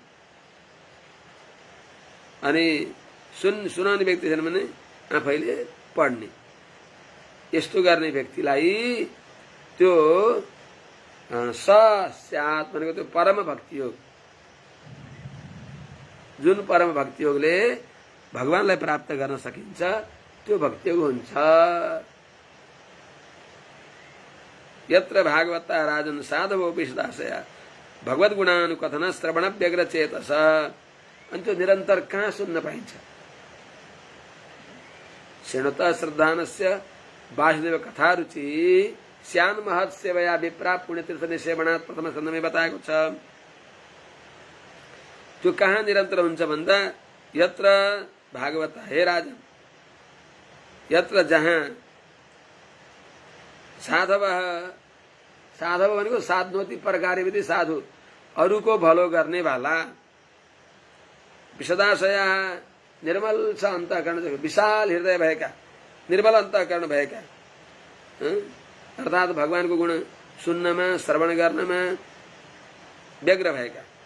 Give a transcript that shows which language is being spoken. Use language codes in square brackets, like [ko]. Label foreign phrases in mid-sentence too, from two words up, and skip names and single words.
[ne] अनि सुनाउने व्यक्ति छैन भने आफैले पढ्ने, यस्तो गर्ने व्यक्तिलाई त्यो स्यात् भनेको त्यो परम भक्ति योग, जुन परम भक्ति योगले भगवानलाई प्राप्त गर्न सकिन्छ त्यो भक्ति योग हुन्छ। [sa] यत्र भागवता राजन साधवो विशदाशया भगवत गुणानुकथन श्रवण व्यग्र चेतस। [ne] अनि त्यो निरन्तर कहाँ सुन्न पाइन्छ? [sa] श्रृणुत श्रद्धानस्य वासुदेव कथा रुचि स्यान महत सेवया विप्रा पुण्यतीर्थ निसेवनात् [ne] प्रथम स्कन्धमै बताएको छ। त्यो कहाँ निरन्तर हुन्छ भन्दा [sa] यत्र भागवत, [ne] हे राजन, यत्र जहाँ साधव, साधव भनेको साध्नोति प्रकार विधि साधु, अरूको भलो गर्ने वाला, विशदाशया निर्मल छ अन्तःकरण, विशाल हृदय भएका, निर्मल अन्तःकरण भएका, अर्थात् भगवानको गुण सुन्नमा श्रवण गर्नमा व्यग्र भएका,